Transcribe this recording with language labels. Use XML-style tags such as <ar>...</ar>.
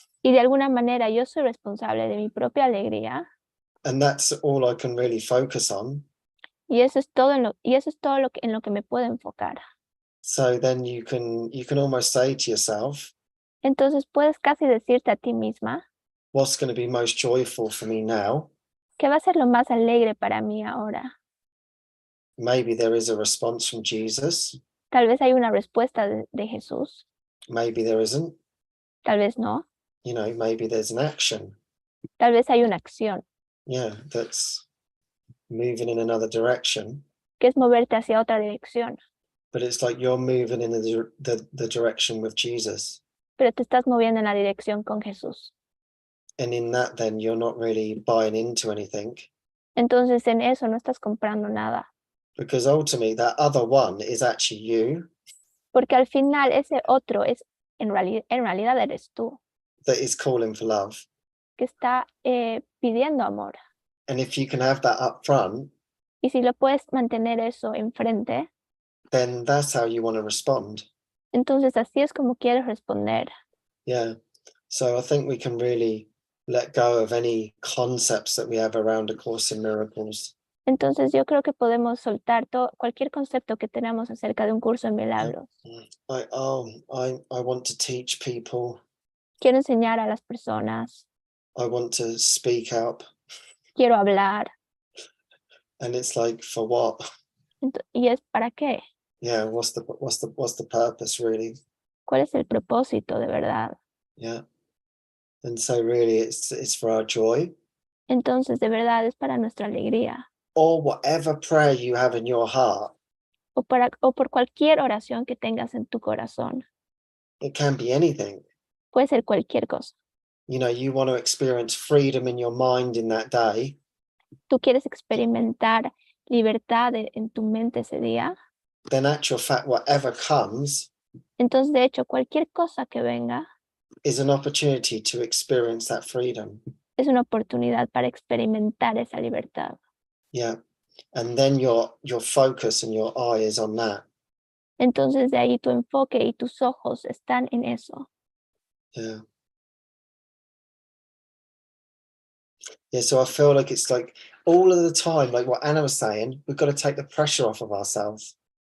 <es>y de alguna manera yo soy responsable de mi propia alegría,</es> <en>And that's all I can really focus on.</en> <es>y eso es todo en lo que me puedo enfocar.</es> <en>So then you can almost say to yourself,</en> <es>Entonces puedes casi decirte a ti misma,</es> <en>what's going to be most joyful for me now?</en> <es>¿qué va a ser lo más alegre para mí ahora?</es> <en>Maybe there is a response from Jesus.</en> <es>Tal vez hay una respuesta de Jesús,</es> <en>Maybe there isn't.</en> <es>tal vez no,</es> <en>You know, maybe there's an action.</en> <es>tal vez hay una acción,</es> <en>Yeah, that's moving in another direction.</en> <es>que es moverte hacia otra dirección,</es> <en>But it's like you're moving in the direction with Jesus.</en> <es>pero te estás moviendo en la dirección con Jesús.</es> <en>And in that, then you're not really buying into anything.</en> <es>Entonces en eso no estás comprando nada,</es> <en>Because ultimately, that other one is actually you</en> <es>porque al final ese otro es en realidad eres tú,</es> <en>that is calling for love.</en> <es>que está pidiendo amor.</es> <en>And if you can have that up front,</en> <es>Y si lo puedes mantener eso enfrente,</es> <en>then that's how you want to respond.</en> <es>entonces así es como quieres responder.</es> <en>Yeah. So I think we can really let go of any concepts that we have around A Course in Miracles.</en> <es>Entonces yo creo que podemos soltar cualquier concepto que tenemos acerca de un curso en milagros.</es> <en>Like, I want to teach people.</en> <es>Quiero enseñar a las personas,</es> <en>I want to speak up.</en> <es>quiero hablar.</es> <en>And it's like, for what?</en> <es>¿Y es para qué?</es> <en>Yeah, what's the purpose really?</en> <es>¿Cuál es el propósito de verdad?</es> <en>Yeah. And so really it's for our joy.</en> <es>Entonces de verdad es para nuestra alegría.</es> <en>Or whatever prayer you have in your heart.</en> <es>O por cualquier oración que tengas en tu corazón.</es> <en>It can be anything.</en> <es>Puede ser cualquier cosa.</es> <en>You know, you want to experience freedom in your mind in that day.</en> <es>Tú quieres experimentar libertad en tu mente ese día.</es> <en>Then actual fact, whatever comes</en> <es>Entonces, de hecho, cualquier cosa que venga</es> <en>is an opportunity to experience that freedom.</en> <es>es una oportunidad para experimentar esa libertad.</es> <en>Yeah. And then your focus and your eye is on that.</en> <es>Entonces, de ahí tu enfoque y tus ojos están en eso.</es> <en>Yeah. Yeah, so I feel like it's like all of the time, like what Anna was saying, we've got to take the pressure off of ourselves.</en>